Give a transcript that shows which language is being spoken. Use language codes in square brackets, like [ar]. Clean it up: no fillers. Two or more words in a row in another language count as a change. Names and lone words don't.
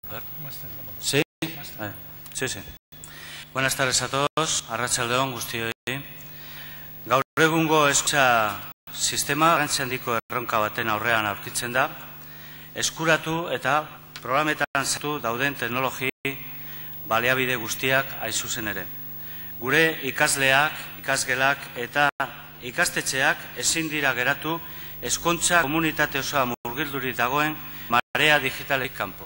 [es] ver. ¿Sí? Sí, sí. Buenas tardes a todos. [eu] Arratsalde on guztioi. Gaur egungo hezkuntza sistema garrantzi handiko erronka baten aurrean aurkitzen da. Eskuratu eta programetan sartu dauden teknologi baliabide guztiak hain zuzen ere. Gure ikasleak, ikasgelak eta ikastetxeak ezin dira geratu hezkuntza komunitate osoa murgildurik dagoen marea digitalek kanpo.